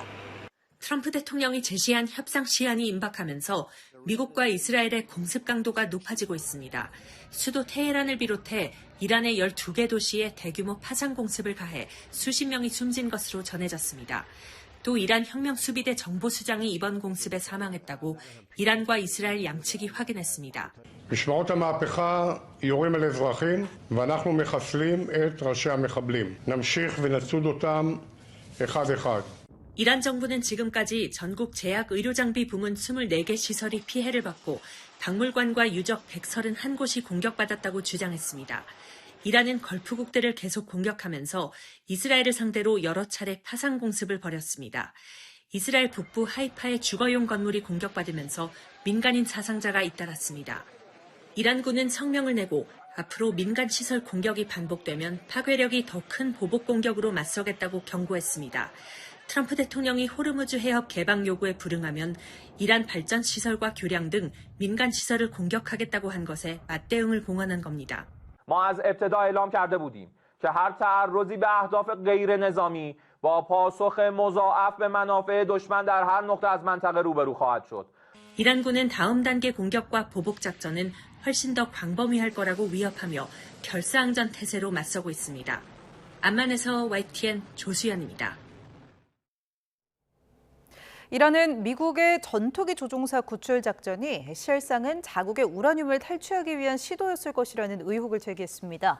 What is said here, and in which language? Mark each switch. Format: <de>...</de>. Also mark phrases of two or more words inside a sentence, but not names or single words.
<ko>트럼프 대통령이 제시한 협상 시한이 임박하면서 미국과 이스라엘의 공습 강도가 높아지고 있습니다. 수도 테헤란을 비롯해 이란의 12개 도시에 대규모 파상 공습을 가해 수십 명이 숨진 것으로 전해졌습니다. 또 이란 혁명수비대 정보수장이 이번 공습에 사망했다고 이란과 이스라엘 양측이 확인했습니다.</ko> <he>משמרות המהפכה יורים על אזרחים ואנחנו מחסלים את ראשי המחבלים. נמשיך ונצוד אותם אחד אחד.</he> <ko>이란 정부는 지금까지 전국 제약 의료장비 부문 24개 시설이 피해를 받고 박물관과 유적 131곳이 공격받았다고 주장했습니다. 이란은 걸프국들을 계속 공격하면서 이스라엘을 상대로 여러 차례 파상 공습을 벌였습니다. 이스라엘 북부 하이파의 주거용 건물이 공격받으면서 민간인 사상자가 잇따랐습니다. 이란군은 성명을 내고 앞으로 민간 시설 공격이 반복되면 파괴력이 더 큰 보복 공격으로 맞서겠다고 경고했습니다. 트럼프 대통령이 호르무즈 해협 개방 요구에 불응하면 이란 발전 시설과 교량 등 민간 시설을 공격하겠다고 한 것에 맞대응을 공언한 겁니다.</ko> <fa>ما از ابتدا اعلام کرده بودیم که هر تعرضی به اهداف غیر نظامی با پاسخ مضاعف به منافع دشمن در هر نقطه از منطقه روبرو خواهد شد.</fa> <ko>이란군은 다음 단계 공격과 보복 작전은 훨씬 더 광범위할 거라고 위협하며 결사항전 태세로 맞서고 있습니다. 암만에서 YTN 조수연입니다. 이란은 미국의 전투기 조종사 구출 작전이 실상은 자국의 우라늄을 탈취하기 위한 시도였을 것이라는 의혹을 제기했습니다.</ko>